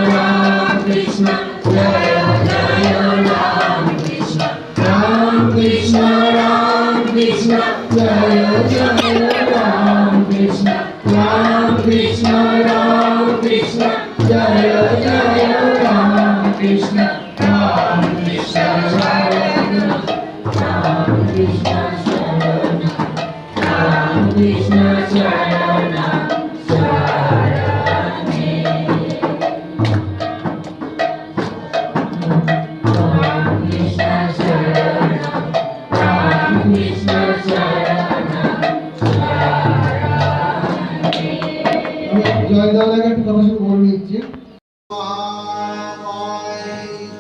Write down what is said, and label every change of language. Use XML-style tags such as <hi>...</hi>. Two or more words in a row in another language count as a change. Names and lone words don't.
<sa>Jaya Jaya Ram Krishna, Ram Krishna, Jaya Jaya Ram Krishna, Ram Krishna, Jaya Jaya Ram Krishna, Ram Krishna Sharanam, Ram Krishna Sharanam, Ram Krishna Sharanam, Sharane. Ram Krishna Sharanam, Ram Krishna Sharanam, Sharane.</sa> <bn>আমি জয় দাদাকে একটু কথা শুরু করে নিচ্ছি।</bn>